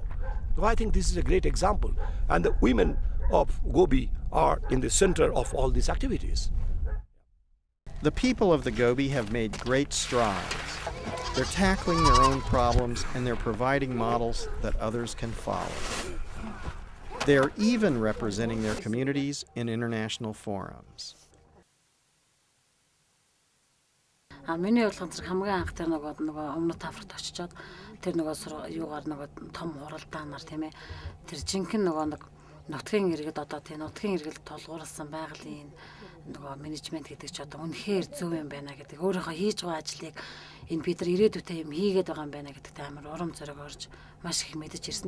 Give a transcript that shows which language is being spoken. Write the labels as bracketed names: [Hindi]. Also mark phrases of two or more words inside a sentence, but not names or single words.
[English] So I think this is a great example, and the women of Gobi are in the center of all these activities. The people of the Gobi have made great strides. They're tackling their own problems, and they're providing models that others can follow. They're even representing their communities in international forums. [Mongolian] Миний бодлогоор хамгийн анх тэр нөгөө өмнөд Африкт очичоод тэр нөгөө юугаар нөгөө том хуралдаанаар тийм ээ тэр жинхэнэ нөгөө нутгийн иргэд одоо тийм нутгийн иргэд тулгуурласан байгалийн нөгөө менежмент гэдэг ч одоо үнэхээр зөв юм байна гэдэг өөрийнхөө хийж байгаа ажлыг энэ бид нар ирээдүйдээ юм хийгээд байгаа юм байна гэдэгт амар урам зориг орж маш их мэдэж ирсэн.